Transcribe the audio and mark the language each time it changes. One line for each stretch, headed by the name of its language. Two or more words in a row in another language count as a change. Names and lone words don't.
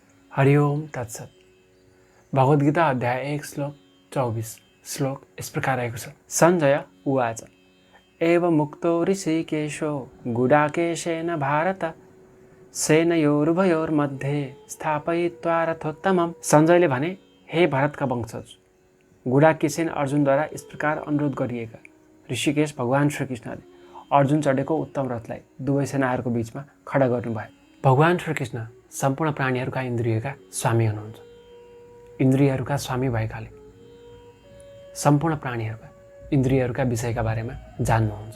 Sanskrit: हरि ओम तत्सत।
Nepali: भगवद्गीता अध्याय 1 श्लोक 24 श्लोक
Hindi: इस प्रकार
Nepali: रहेको छ।
Sanskrit: सञ्जय उवाच एवं मुक्तो ऋषिकेशो गुडाकेशेन भारत सेनयोरुभयोर्मध्ये स्थापयित्वा रथोत्तमम्।
Nepali: सञ्जयले भने, हे भरतका वंशज, गुडाकेशेन अर्जुनद्वारा
Hindi: इस प्रकार
Nepali: अनुरोध गरिएका ऋषिकेश भगवान श्रीकृष्णले अर्जुन चढेको उत्तम रथलाई दुवै सेनाहरूको बीचमा खडा गर्नुभयो। भगवान श्रीकृष्ण सम्पूर्ण प्राणीहरूका इन्द्रियका स्वामी हुनुहुन्छ। इन्द्रियहरूका स्वामी भएकाले सम्पूर्ण प्राणीहरूका इन्द्रियहरूका विषयका बारेमा जान्नुहुन्छ।